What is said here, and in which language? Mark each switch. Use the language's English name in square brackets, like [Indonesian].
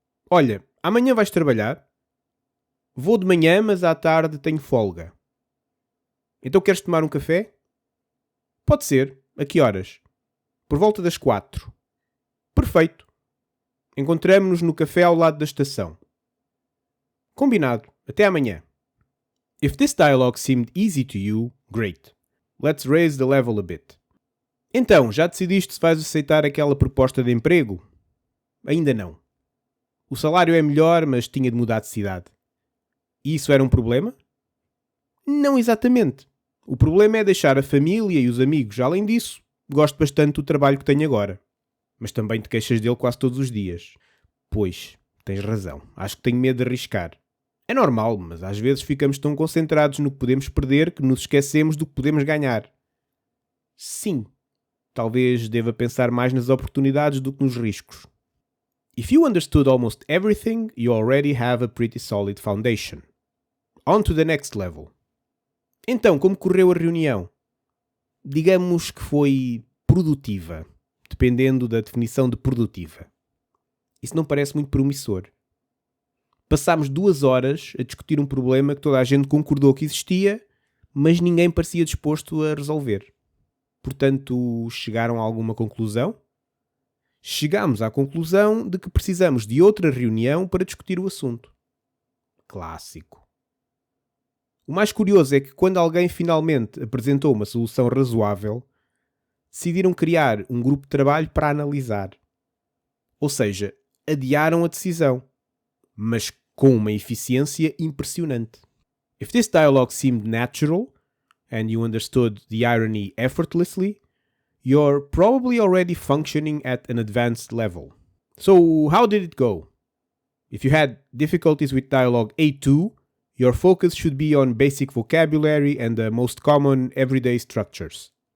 [Portuguese] Olha, amanhã vais trabalhar? Vou de manhã, mas à tarde tenho folga. Então queres tomar um café? Pode ser. A que horas? Por volta das 4. Perfeito. Encontramo-nos no café ao lado da estação. Combinado. Até amanhã. [English] If this dialogue seemed easy to you, great. Let's raise the level a bit. [Portuguese] Então, já decidiste se vais aceitar aquela proposta de emprego? Ainda não. O salário é melhor, mas tinha de mudar de cidade. E isso era um problema? Não exatamente. O problema é deixar a família e os amigos. Além disso, gosto bastante do trabalho que tenho agora. Mas também te queixas dele quase todos os dias. Pois, tens razão. Acho que tenho medo de arriscar. É normal, mas às vezes ficamos tão concentrados no que podemos perder que nos esquecemos do que podemos ganhar. Sim, talvez deva pensar mais nas oportunidades do que nos riscos. [English] If you understood almost everything, you already have a pretty solid foundation. On to the next level. [Portuguese] Então, como correu a reunião? Digamos que foi produtiva, dependendo da definição de produtiva. Isso não parece muito promissor. Passámos 2 horas a discutir um problema que toda a gente concordou que existia, mas ninguém parecia disposto a resolver. Portanto, chegaram a alguma conclusão? Chegámos à conclusão de que precisamos de outra reunião para discutir o assunto. Clássico. O mais curioso é que quando alguém finalmente apresentou uma solução razoável, decidiram criar um grupo de trabalho para analisar. Ou seja, adiaram a decisão, mas com uma eficiência impressionante. [English] If this dialogue seemed natural, and you understood the irony effortlessly, you're probably already functioning at an advanced level. So, how did it go? If you had difficulties with dialogue A2, your focus should be on basic vocabulary and the most common everyday structures.